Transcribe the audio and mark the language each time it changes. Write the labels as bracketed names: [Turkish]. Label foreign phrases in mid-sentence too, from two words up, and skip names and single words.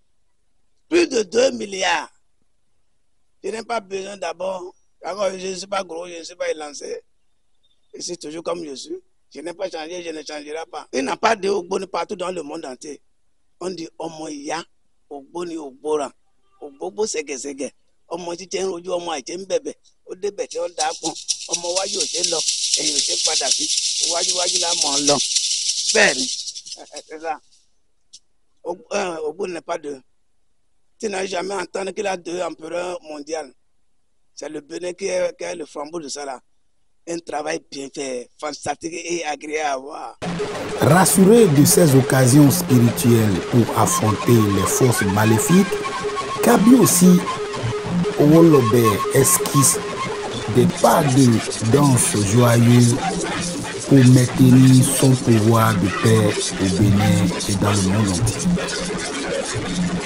[French] Plus de 2 milliards. Je n'ai pas besoin d'abord. Je ne suis pas gros, je ne suis pas élancé. Je suis toujours comme je suis. Je n'ai pas changé, je ne changerai pas. Il n'y a pas de Ogboni partout dans le monde entier. On dit Omoya, Ogboni, Ogbora, Ogbobo, Sege. [Yoruba] Omo ti tẹ́ ń rojú ọmọ àìtẹ́ ń bẹ̀bẹ̀ ó débẹ̀ tí ó dáa pọ̀ ọmọ wájú ò ṣe lọ ẹ̀yìn ò ṣe padà sí wájú la mọ̀ ọ́ lọ bẹ́ẹ̀ ni [French] Ogboni n'est pas de tu n'as jamais entendu qu'il a 2 empereurs mondiaux. C'est le Bénin qui est le flambeau de ça là. Un travail bien fait, fantastique et agréable à voir. Rassuré de ces occasions spirituelles pour affronter les forces maléfiques, Kabi aussi Owolobe esquisse des pas de danse joyeuse pour maintenir son pouvoir de paix au Bénin et dans le monde entier.